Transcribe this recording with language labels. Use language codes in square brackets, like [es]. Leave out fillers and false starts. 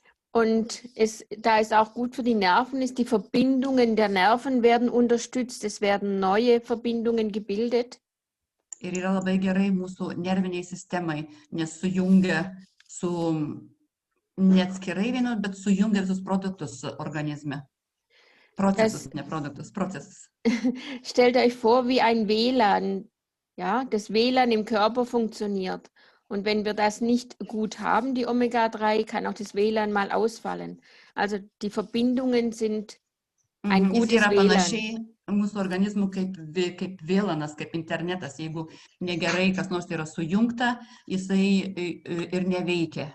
[de] Und da es auch gut für die Nerven ist, die Verbindungen der Nerven werden unterstützt, es werden neue Verbindungen gebildet. [lt] Ir yra labai gerai mūsų nerviniai sistemai, nes sujungia su neatskirai vienos, bet sujungia visus produktus organizme. Procesus, ne produktus, Prozessus. [de] Stellt euch vor, wie ein WLAN, ja, das WLAN im Körper funktioniert. Und wenn wir das nicht gut haben, die Omega-3, kann auch das WLAN mal ausfallen. Also die Verbindungen sind ein gutes [lt] Jis yra [de] WLAN. [lt] panašiai mūsų organizmų kaip vėlanas, kaip internetas. Jeigu negerai kas nors yra sujungta, jisai ir neveikia.